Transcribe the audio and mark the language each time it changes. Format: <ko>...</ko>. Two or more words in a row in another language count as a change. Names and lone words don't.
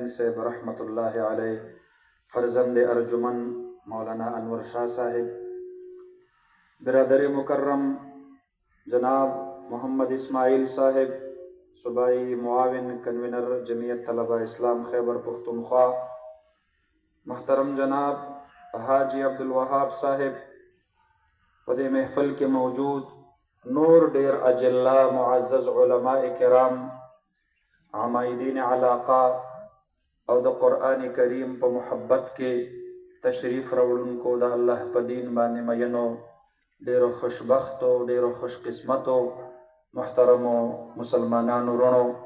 <ur>صاحب</ur> <ar>رحمت اللہ علیہ،</ar> <ur>فرزند ارجمن مولانا انور شاہ صاحب، برادر مکرم جناب محمد اسماعیل صاحب صوبائی معاون کنوینر جمعیت طلبہ اسلام خیبر پختونخوا، محترم جناب حاجی عبدالوہاب</ur> <ps>صاحب، پدے محفل کے موجود نور ډیر اجلا معزز علماء کرام، عمائدین علاقہ او د قرآن کریم په محبت کې تشریف راوړونکو د الله په دین باندې مینو ډیرو خوشبختو ډیرو خوش قسمتو محترمو مسلمانانو رونو،</ps>